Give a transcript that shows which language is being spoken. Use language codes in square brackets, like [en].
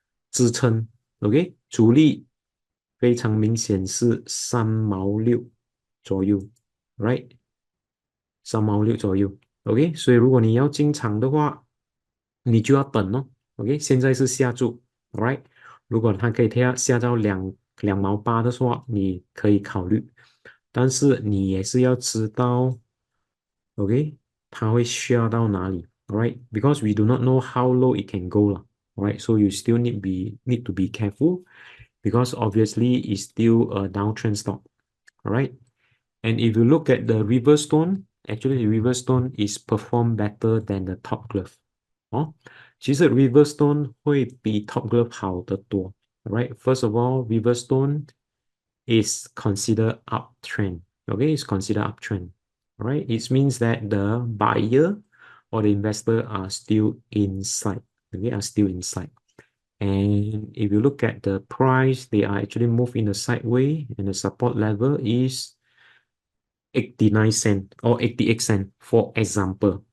[zh] 支撑 okay, 阻力非常明显是3毛6左右 right, 3毛6左右 okay, 所以如果你要进场的话你就要等哦 okay, 现在是下注 alright, 如果它可以下到2毛8的话，你可以考虑，但是你也是要知道 [en] ，OK， [zh] 它会share 到哪里？ [en] Alright, because we do not know how low it can go 了，Alright, so you still need to be careful because obviously it's still a downtrend stock. Alright, and if you look at the Riverstone, actually the Riverstone is perform better than the Top Glove. [zh] 哦，其实 Riverstone 会比 Top Glove 好得多。 [en] Alright, first of all, Riverstone is considered uptrend. Okay, it's considered uptrend. Alright, it means that the buyer or the investor are still inside. Okay, are still inside. And if you look at the price, they are actually moved in a sideways, and the support level is 89 cent or 88 cent, for example.